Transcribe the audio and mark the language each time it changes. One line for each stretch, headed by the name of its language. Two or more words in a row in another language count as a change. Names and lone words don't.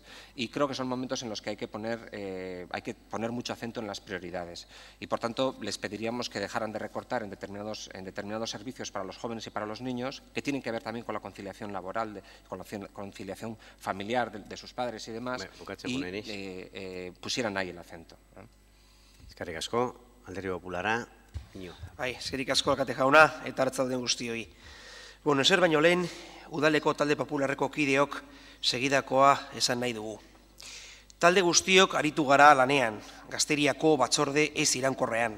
Spanish: Y creo que son momentos en los que hay que poner mucho acento en las prioridades. Y por tanto, les pediríamos que dejaran de recortar en determinados servicios para los jóvenes y para los niños, que tienen que ver también con la conciliación laboral, con la conciliación familiar de sus padres y demás, y pusieran ahí el acento.
Basque: Eskerrik asko. Alderdi Populara, Iñigo. Bai, eskerrik asko alkate jauna eta arratsalde guztioi. Bueno, ezer baino lehen, udaleko talde popularreko kideok segidakoa esan nahi dugu. Talde guztiok aritu gara lanean, Gazteriako batzorde ez iraunkorrean.